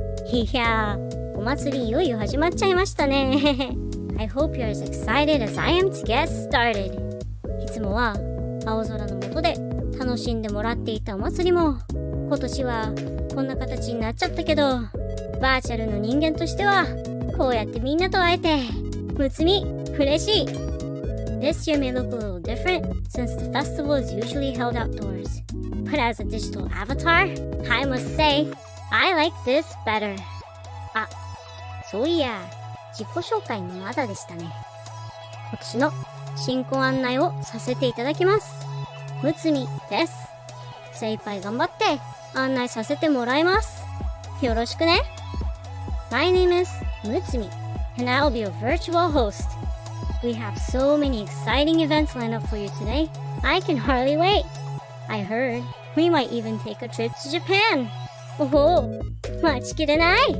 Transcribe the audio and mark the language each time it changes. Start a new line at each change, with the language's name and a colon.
Japanese: いやー、お祭りいよいよ始まっちゃいましたね。
English: I hope you're as excited as I am to get started.
Japanese: いつもは青空の下で楽しんでもらっていたお祭りも今年はこんな形になっちゃったけど、バーチャルの人間としてはこうやってみんなと会えてむつみ嬉しい。
English: This year may look a little different since the festival is usually held outdoors, but as a digital avatar, I must say I like this better.
Japanese: あ、そういや自己紹介もまだでしたね。今年の進行案内をさせていただきます。むつみです。精一杯頑張って案内させてもらいます。よろしくね。
English: My name is Mutsumi, and I'll be a virtual host. We have so many exciting events lined up for you today. I can hardly wait. I heard we might even take a trip to Japan.
Japanese: おお、待ちきれない。